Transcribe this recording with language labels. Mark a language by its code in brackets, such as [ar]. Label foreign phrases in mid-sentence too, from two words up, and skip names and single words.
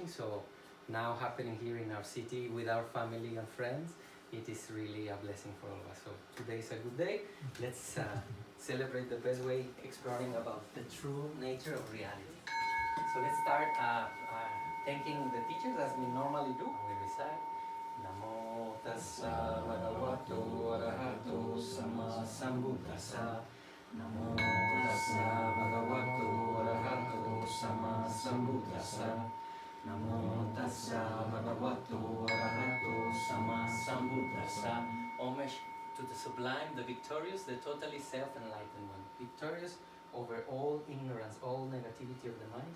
[en] So now happening here in our city with our family and friends, it is really a blessing for all of us. So today is a good day. Let's celebrate the best way, exploring about the true nature of reality. So let's start thanking the teachers as we normally do. We recite [pi] Namo Tassa Bhagavato Arahato Sama Sambuddhassa. Namo Tassa Bhagavato Arahato Sama Sambuddhassa. Namo Tassa Bhagavato Arahato Sama Sambuddhassa. [en] Homage to the sublime, the victorious, the totally self-enlightened one. Victorious over all ignorance, all negativity of the mind.